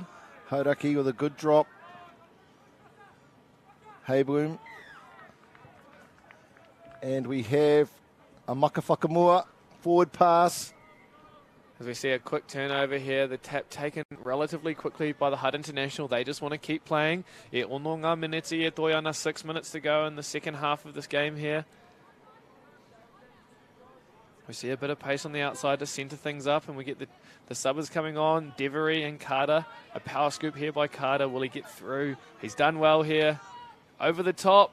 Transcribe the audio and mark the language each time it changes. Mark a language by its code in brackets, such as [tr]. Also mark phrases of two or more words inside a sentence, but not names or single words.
[en] Hodaki with a good drop. Haybloom. And we have a Makawhakamua forward pass. As we see a quick turnover here, the tap taken relatively quickly by the Hutt International. They just want to keep playing. [mi] E ono ngā miniti e toi ana, [en] 6 minutes to go in the second half of this game here. We see a bit of pace on the outside to centre things up, and we get the subbers coming on. Devery and Carter. A power scoop here by Carter. Will he get through? He's done well here. Over the top.